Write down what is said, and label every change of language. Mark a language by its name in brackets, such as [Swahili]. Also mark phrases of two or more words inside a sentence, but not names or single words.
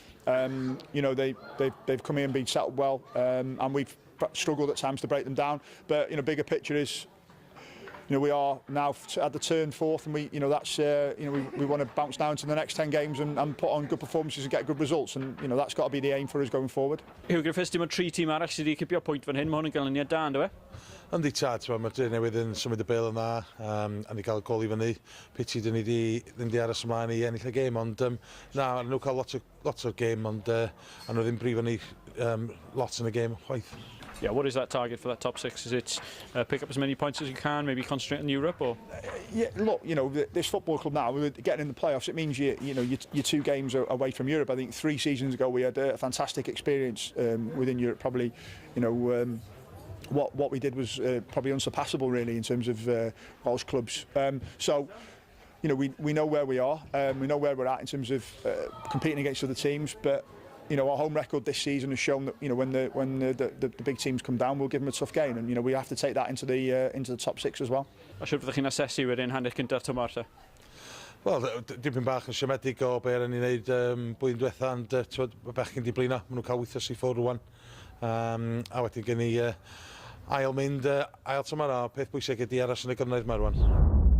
[English] They've come in and been set up well, and we've struggled at times to break them down. But, bigger picture is, we are now at the turn fourth, and we want to bounce down to the next 10 games and put on good performances and get good results, and that's got to be the aim for us going forward. [Welsh] Hugh Griffiths, dim ond 3 tîm arall sydd wedi cipio pwynt fan hyn, mae hwn yn ganlyniad da, ynddo fe? Yndi tad, mae Dre Newydd yn symud y bel yn dda, a ni cael y gol i fyny. Piti dyn ni ddim di aros ymlaen i ennill y gêm, ond nhw cael lot o'r gêm, ond nhw ddim brifo ni lot yn y gêm chwaith. [English] Yeah, what is that target for that top 6? Is it pick up as many points as you can, maybe concentrate on Europe, or? Yeah, look, this football club now, we're getting in the playoffs. It means you're 2 games away from Europe. I think 3 seasons ago we had a fantastic experience within Europe. Probably, what we did was probably unsurpassable, really, in terms of Welsh clubs. So, we know where we are. We know where we're at in terms of competing against other teams, but. Our home record this season has shown that when the big teams come down, we'll give them a tough game, and we have to take that into the top 6 as well. [Welsh] A siwr fyddwch chi'n asesu wedyn hanner cynta'r tymor te? Wel, dipyn bach yn siomedig o be ar ni wneud blwyddyn diwetha, ond mae bechgyn di blino, maen nhw'n cael weithio si ffwrdd rwan. A wedyn gen i ail mynd, ail tymor, a peth bwysig ydi aros yn y gynnydd yma rwan.